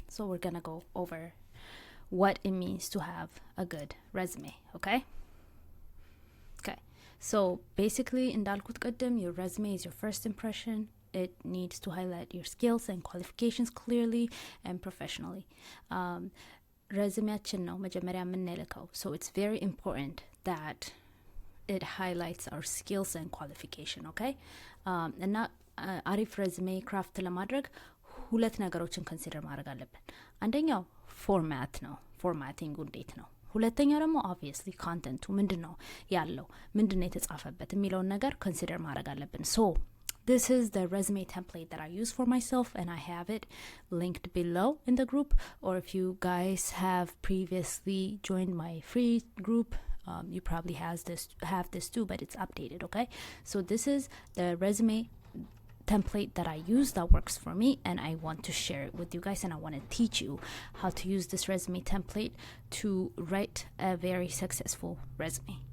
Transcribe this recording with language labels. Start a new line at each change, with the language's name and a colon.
English: So we're gonna go over what it means to have a good resume, okay? Okay, so basically,
Amharic: እንዳልኩት ቅድም,
English: your resume is your first impression. It needs to highlight your skills and qualifications clearly and professionally.
Amharic: resumeያችን ነው መጀመሪያ የምንልከው.
English: So it's very important that it highlights our skills and qualification, okay?
Amharic: እና አሪፍ resume craft ለማድረግ ሁለት ነገሮችን consider ማድረግ አለብን. አንደኛው ፎርማት ነው. ፎርማቲንግ እንዴት ነው? ሁለተኛው ደግሞ obviously ኮንተንቱ ምንድነው ያለው ምንድነው የተጻፈበት የሚለውን ነገር consider ማድረግ አለብን.
English: So this is the resume template that I use for myself, and I have it linked below in the group. Or if you guys have previously joined my free group, you probably have this too, but it's updated, okay? So this is the resume template that I use that works for me, and I want to share it with you guys, and I want to teach you how to use this resume template to write a very successful resume.